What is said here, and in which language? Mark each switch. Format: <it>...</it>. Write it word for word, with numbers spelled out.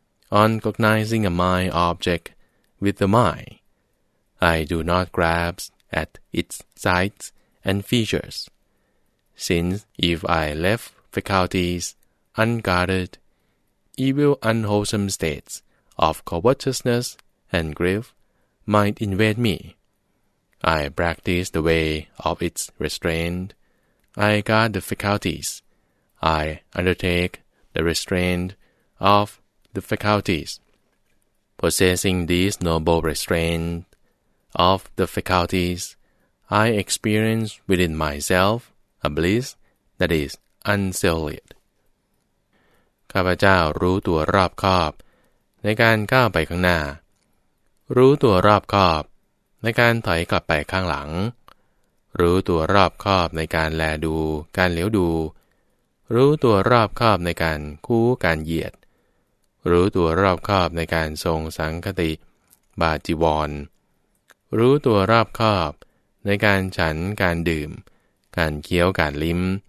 <en>on cognizing a mind object with the mind, I do not grasp at its sights and features, since if I left faculties unguarded, evil unwholesome states of covetousness and grief might invade me. I practice the way of its restraint. I guard the faculties. I undertake the restraint of the faculties. Possessing this noble restraint of the faculties, I experience within myself a bliss that is unsullied.</en> <th>ข้าพเจ้ารู้ตัวรอบคอบในการก้าวไปข้างหน้ารู้ตัวรอบคอบในการถอยกลับไปข้างหลังรู้ตัวรอบคอบในการแลดูการเหลียวดูรู้ตัวรอบคอบในการคู่การเหยียดรู้ตัวรอบคอบในการทรงสังคติบาจีวรรู้ตัวรอบคอบในการฉันการดื่มการเคี้ยวการลิ้ม</th>